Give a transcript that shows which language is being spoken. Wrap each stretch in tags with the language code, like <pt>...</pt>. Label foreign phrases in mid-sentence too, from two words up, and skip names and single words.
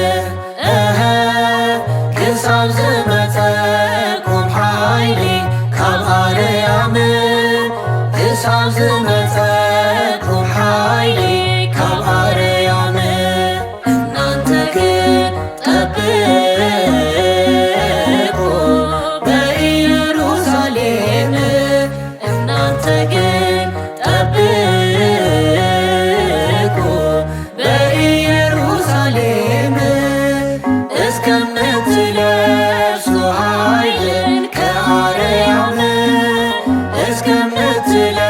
<ti>ክሳብ ዝመፀኩም ሓይሊ ካብ ማርያም ክሳብ ዝመፀኩም ሓይሊ ካብ ማርያም እናንተ ግን</ti> <am>ጠብቁ በኢየሩሳሌም እናንተ ግን ጠብቁ በኢየሩሳሌም እስከምትለብሱ ኃይልን ከአርያም እስከምትለብሱ</am>